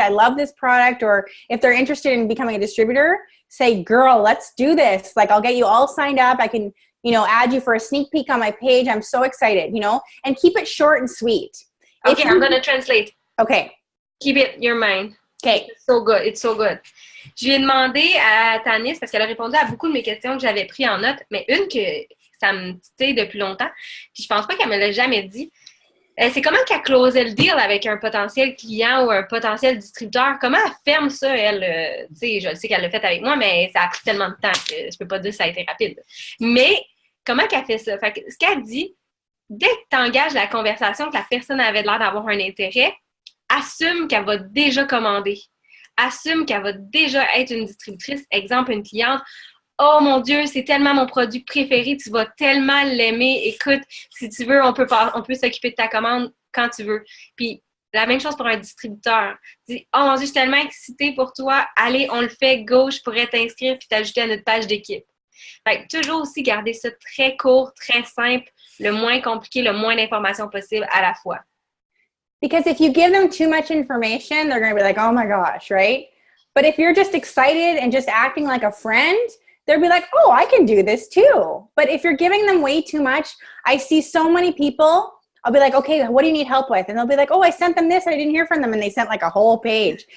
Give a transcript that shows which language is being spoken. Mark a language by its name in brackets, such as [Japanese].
[English] I love this product. Or if they're interested in becoming a distributor, say, girl, let's do this. Like, I'll get you all signed up. I can, add you for a sneak peek on my page. I'm so excited, and keep it short and sweet. Okay, I'm going to translate. Okay. Keep it in your mind. Okay. It's so good. It's so good. [French] Je lui ai demandé à Tannis, parce qu'elle a répondu à beaucoup de mes questions que j'avais pris en note, mais une que ça me titille depuis longtemps, puis je pense pas qu'elle me l'a jamais dit, c'est comment qu'elle closait le deal avec un potentiel client ou un potentiel distributeur. Comment elle ferme ça, elle? Tu sais, je sais qu'elle l'a fait avec moi, mais ça a pris tellement de temps que je peux pas dire que ça a été rapide. Mais comment qu'elle fait ça? Fait que, ce qu'elle dit, dès que tu engages la conversation, que la personne avait l'air d'avoir un intérêt, assume qu'elle va déjà commander. Assume qu'elle va déjà être une distributrice. Exemple, une cliente. Oh mon Dieu, c'est tellement mon produit préféré, tu vas tellement l'aimer. Écoute, si tu veux, on peut s'occuper de ta commande quand tu veux. Puis, la même chose pour un distributeur. Dis, oh mon Dieu, je suis tellement excitée pour toi. Allez, on le fait, go, je pourrais t'inscrire puis t'ajouter à notre page d'équipe. Fait que toujours aussi garder ça très court, très simple, le moins compliqué, le moins d'informations possible à la fois. [English] Because if you give them too much information, they're going to be like, oh my gosh, right? But if you're just excited and just acting like a friend, they'll be like, oh, I can do this too. But if you're giving them way too much, I see so many people, I'll be like, okay, what do you need help with? And they'll be like, oh, I sent them this. I didn't hear from them. And they sent like a whole page.